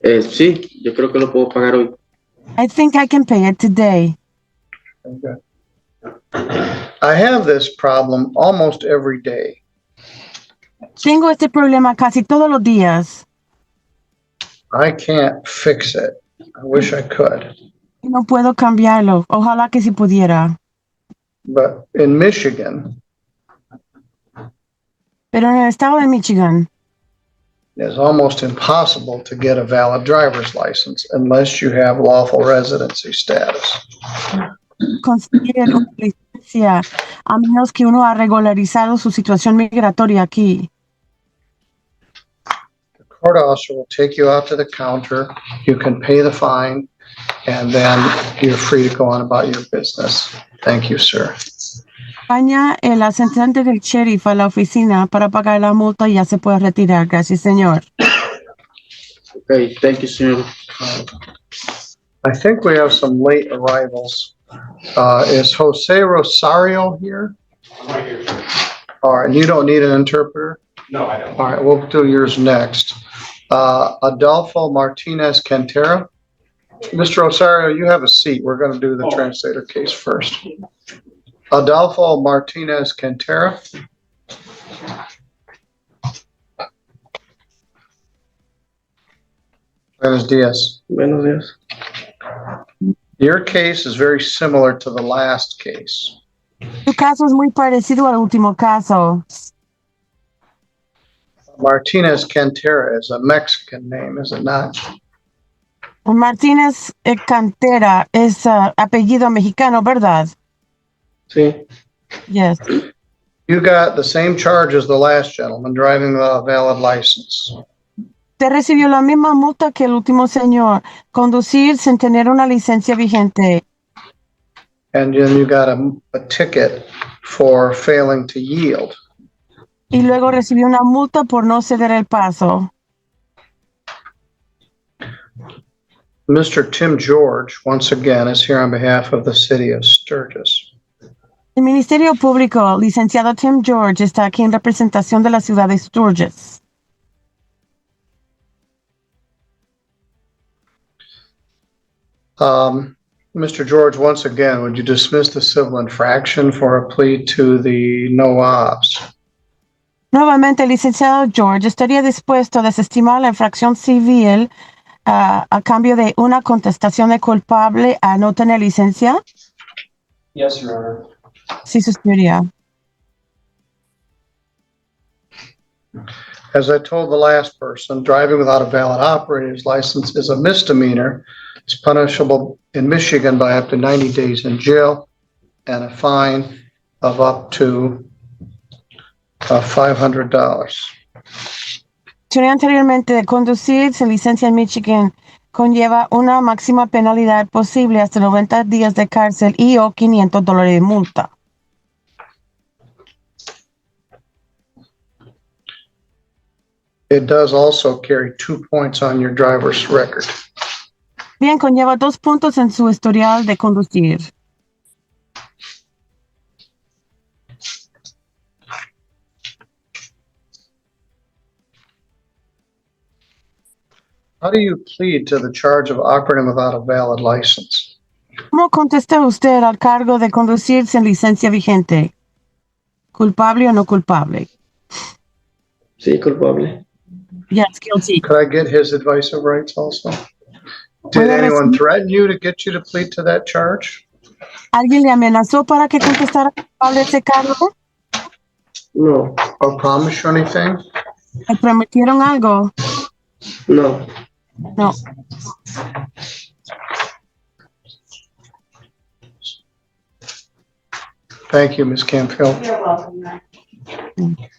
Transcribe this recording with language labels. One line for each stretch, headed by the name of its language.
Spanish: Sí, yo creo que lo puedo pagar hoy.
English: I think I can pay it today. Okay. I have this problem almost every day.
Spanish: Tengo este problema casi todos los días.
English: I can't fix it. I wish I could.
Spanish: No puedo cambiarlo. Ojalá que si pudiera.
English: But in Michigan,
Spanish: Pero en el estado de Michigan
English: it's almost impossible to get a valid driver's license unless you have lawful residency status.
Spanish: conseguir una licencia a menos que uno ha regularizado su situación migratoria aquí.
English: The court officer will take you out to the counter. You can pay the fine, and then you're free to go on about your business. Thank you, sir.
Spanish: Acompaña el asistente del sheriff a la oficina para pagar la multa y ya se puede retirar. Gracias, señor.
English: Okay, thank you, señor. I think we have some late arrivals. Is Jose Rosario here? All right, you don't need an interpreter? No, I don't. All right, we'll do yours next. Adolfo Martinez Cantera. Mr. Rosario, you have a seat. We're going to do the translator case first. Adolfo Martinez Cantera.
Spanish: Buenos dias. Buenos días.
English: Your case is very similar to the last case.
Spanish: Tu caso es muy parecido al último caso.
English: Martinez Cantera is a Mexican name, is it not?
Spanish: Martínez Cantera es apellido mexicano, ¿verdad? Sí.
English: Yes. You got the same charge as the last gentleman, driving without a valid license.
Spanish: Te recibió la misma multa que el último señor, conducir sin tener una licencia vigente.
English: And then you got a ticket for failing to yield.
Spanish: Y luego recibió una multa por no ceder el paso.
English: Mr. Tim George, once again, is here on behalf of the city of Sturgis.
Spanish: El Ministerio Público, licenciado Tim George, está aquí en representación de la ciudad de Sturgis.
English: Mr. George, once again, would you dismiss the civil infraction for a plea to the no obs?
Spanish: Nuevamente, el licenciado George estaría dispuesto a desestimar la infracción civil a cambio de una contestación de culpable a no tener licencia.
English: Yes, Your Honor.
Spanish: Sí, su señoría.
English: As I told the last person, driving without a valid operator's license is a misdemeanor. It's punishable in Michigan by up to 90 days in jail and a fine of up to $500.
Spanish: Mencioné anteriormente de conducir sin licencia en Michigan conlleva una máxima penalidad posible hasta 90 días de cárcel y o $500 de multa.
English: It does also carry 2 points on your driver's record.
Spanish: Bien, conlleva 2 puntos en su historial de conducir.
English: How do you plead to the charge of operating without a valid license?
Spanish: ¿Cómo contesta usted al cargo de conducir sin licencia vigente? ¿Culpable o no culpable? Sí, culpable.
English: Yes, guilty. Could I get his advice of rights also? Did
Spanish: Puede
English: anyone
Spanish: recibir-
English: threaten you to get you to plead to that charge?
Spanish: ¿Alguien le amenazó para que contestara culpable ese cargo? No,
English: Or promise you anything?
Spanish: ¿Le prometieron algo? no.
English: No. Thank you, Ms. Campfield. You're welcome, ma'am.